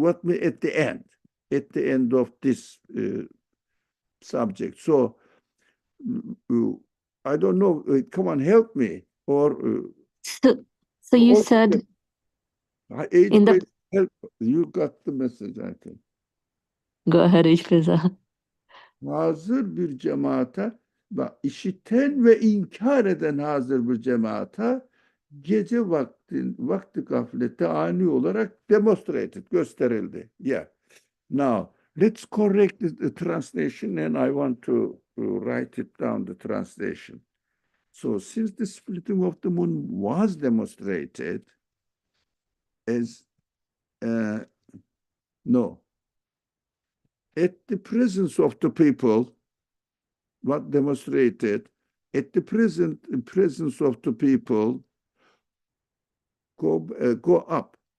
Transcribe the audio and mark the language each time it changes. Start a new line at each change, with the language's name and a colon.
English: At the end of this subject. So I don't know. Come on, help me. Or so you said in the help. You got the message, I think. Go ahead, İşbeza.
Turkish: Hazır bir cemaate, bak, işiten ve inkar eden hazır bir cemaate gece vakti gaflete ani olarak gösterildi.
English: Yeah. Now, let's correct the translation, and I want to write it down, the translation. So, since the splitting of the moon was demonstrated as, at the presence of the people, what demonstrated, at the presence of the people, go up.